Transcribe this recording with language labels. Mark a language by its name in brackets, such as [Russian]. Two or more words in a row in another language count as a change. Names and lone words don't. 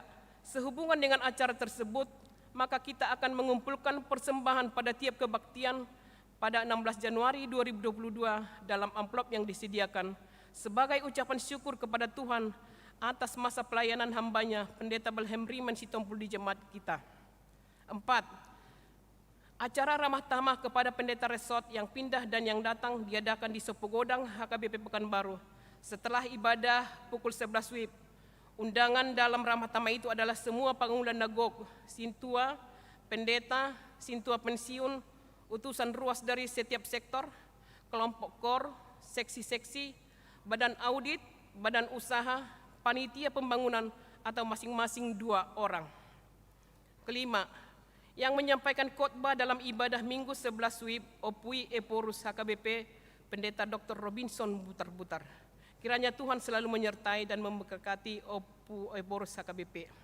[Indonesian] Sehubungan dengan acara tersebut, maka kita akan mengumpulkan persembahan pada tiap kebaktian pada 16 Januari 2022 dalam amplop yang disediakan sebagai ucapan syukur kepada Tuhan atas masa pelayanan hambanya Pendeta Belhem Rimen Sitompul di jemaat kita. 4. Acara ramah tamah kepada pendeta resort yang pindah dan yang datang diadakan di Sopogodang HKBP Pekanbaru setelah ibadah pukul 11 WIB. Undangan dalam ramah tamah itu adalah semua pangunglan nagok, sintua, pendeta, sintua pensiun, utusan ruas dari setiap sektor, kelompok kor, seksi-seksi, badan audit, badan usaha, panitia pembangunan atau masing-masing 2 orang. Kelima, yang menyampaikan khotbah dalam ibadah Minggu 11 WIB Opui Eporus HKBP Pendeta Dr. Robinson Butar-Butar. Kiranya Tuhan selalu menyertai dan memberkati Opu Eporus HKBP.